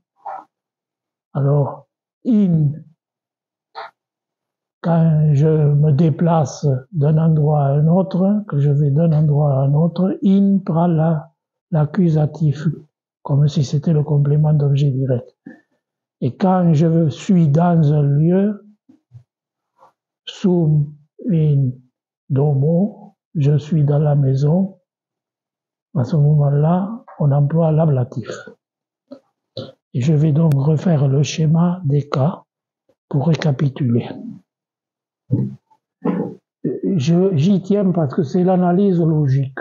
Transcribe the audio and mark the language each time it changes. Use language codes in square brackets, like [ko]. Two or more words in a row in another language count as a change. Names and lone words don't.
[fr] Alors, in, quand je me déplace d'un endroit à un autre, que je vais d'un endroit à un autre, in prend l'accusatif, comme si c'était le complément d'objet direct. Et quand je suis dans un lieu, [la] sum in domo, [fr] je suis dans la maison, à ce moment-là, on emploie l'ablatif. Et je vais donc refaire le schéma des cas pour récapituler. J'y tiens parce que c'est l'analyse logique.